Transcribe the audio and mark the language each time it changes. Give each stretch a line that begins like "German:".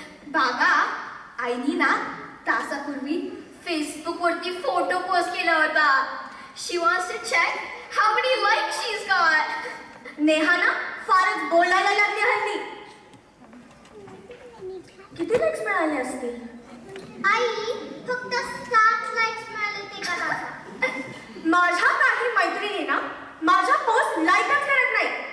Marathi: बाबा, आईनी ना तासापूर्वी फेसबुक वरती फोटो पोस्ट केला होता.
English: She wants to check how many likes she's got.
Marathi: Neha ना फारच बोलायला लागली हल्ली. किती लाईक्स मिळाले असतील? आई, फक्त 7 लाईक्स मिळाले ते करा. माझ्या काही मैत्रिणींना माझ्या पोस्ट लाईकच करत नाही.